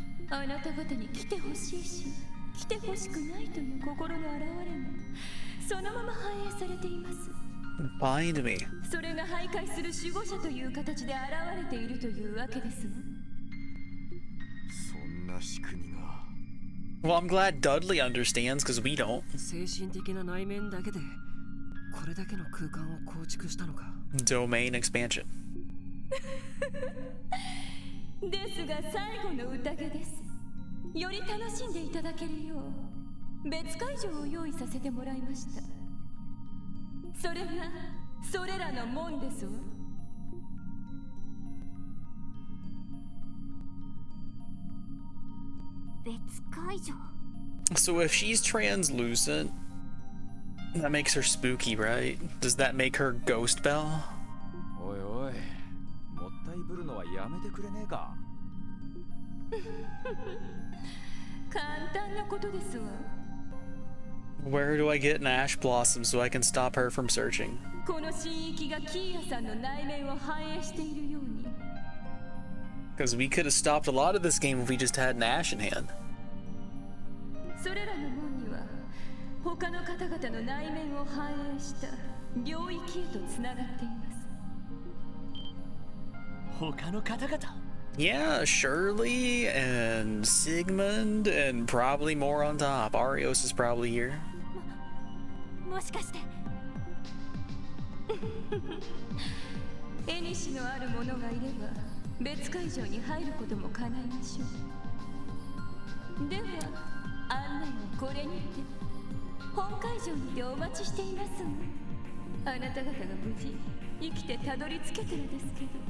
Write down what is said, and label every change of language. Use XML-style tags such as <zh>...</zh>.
<ja>あなた方に来てほしいし来てほしくないという心の表れがそのまま反映されています。</ja> <en>Bind me.</en> <ja>それが徘徊する守護者という形で現れているというわけですわ。そんな仕組みが。</ja> <en>Well, I'm glad Dudley understands, because we don't.</en> <ja>精神的な内面だけでこれだけの空間を構築したのか。</ja> <en>Domain expansion.</en> <ja>ですが最後の宴です。より楽しんでいただけるよう別会場を用意させてもらいました。それがそれらの門ですわ。別会場。</ja> <en>So if she's translucent, that makes her spooky, right? Does that make her Ghost Belle?</en> <ja>おいおい、もったいぶるのはやめてくれねえか。簡単なことですわ。</ja> <en>Where do I get an ash blossom so I can stop her from searching?</en> <ja>この神域がキーヤさんの内面を反映しているように。</ja> <en>Because we could have stopped a lot of this game if we just had an ash in hand.</en> <ja>それらの門には他の方々の内面を反映した領域へとつながっています。他の方々？</ja> <en>Yeah, Shirley and Sigmund and probably more on top. Arios is probably here.</en> <ja>もしかして縁のある者がいれば別会場に入ることも叶いましょう。では案内はこれにて本会場にてお待ちしていますわ。あなた方が無事生きてたどり着けてるですけど。</ja>